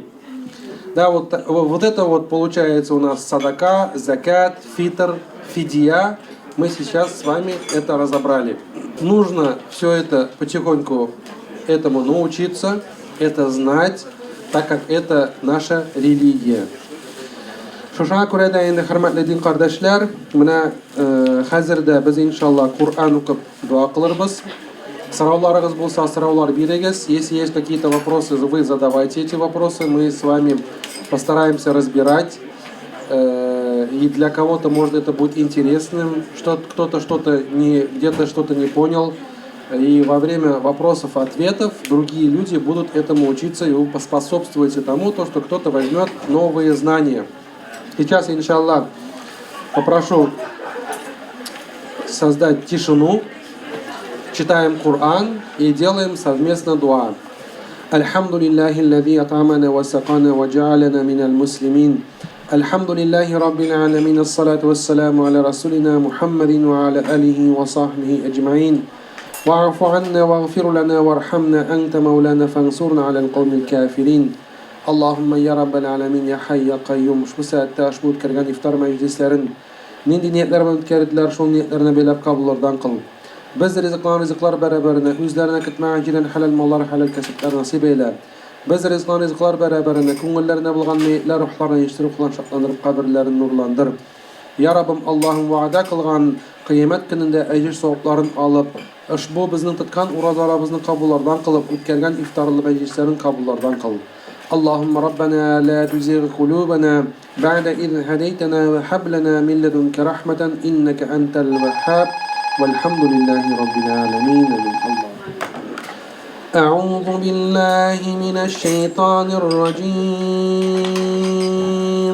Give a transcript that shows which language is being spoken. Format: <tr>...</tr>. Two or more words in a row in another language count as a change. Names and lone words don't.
<ru>Да, вот это вот получается у нас садака, закат, фитр, фидья. Мы сейчас с вами это разобрали. Нужно все это потихоньку этому научиться, это знать, так как это наша религия.</ru> <tt>Шуңа күрә дә инде хөрмәтле дин кардәшләр, менә хәзер дә без иншалла Кур'ан укып дуа кылырбыз. Сорауларыгыз булса, сораулар бирегез.</tt> <ru>Если есть какие-то вопросы, вы задавайте эти вопросы, мы с вами постараемся разбирать. И для кого-то, может, это будет интересным, кто-то где-то что-то не понял. И во время вопросов-ответов другие люди будут этому учиться, и вы поспособствуете тому, что кто-то возьмет новые знания. Сейчас, иншаллах, попрошу создать тишину, читаем Коран и делаем совместно дуа.</ru> <ar>الحمد لله الذي أطعمنا وسقانا وجعلنا من المسلمين. الحمد لله رب العالمين. الصلاة والسلام على رسولنا محمد وعلى آله وصحبه أجمعين. واعف عنا واغفر لنا وارحمنا أنت مولانا فانصرنا على القوم الكافرين. اللهم يا رب العالمين يا حي يا قيوم.</ar> <tt>Ушбу сәттә ушбу үткәргән ифтар мәҗлесләрен нинди ниятләр белән үткәрделәр, шул ниятләрне бәйләп кабуллардан кыл. Без ризыклар бәрабәренә, үзләренә көтмәгән җирдән хәләл маллар, хәләл кәсепләр насыйп әйлә. Без ризыклар бәрабәренә, күңелләренә булган ниятләр, рухларны яшьтүреп, кулан шатландырып, каберләрен нурландыр. Я Раббым, Аллаһым вәгъдә кылган кыямәт көнендә әҗр савапларын алып, ушбу безнең тоткан уразаларыбызны кабуллардан кылып, үткәргән ифтарлы мәҗлесләрен кабуллардан кыл.</tt> <ar>اللهم ربنا لا تزغ قلوبنا بعد إذ هديتنا وهب لنا من لدنك رحمة إنك أنت الوهاب والحمد لله رب العالمين. من الله أعوذ بالله من الشيطان الرجيم.</ar>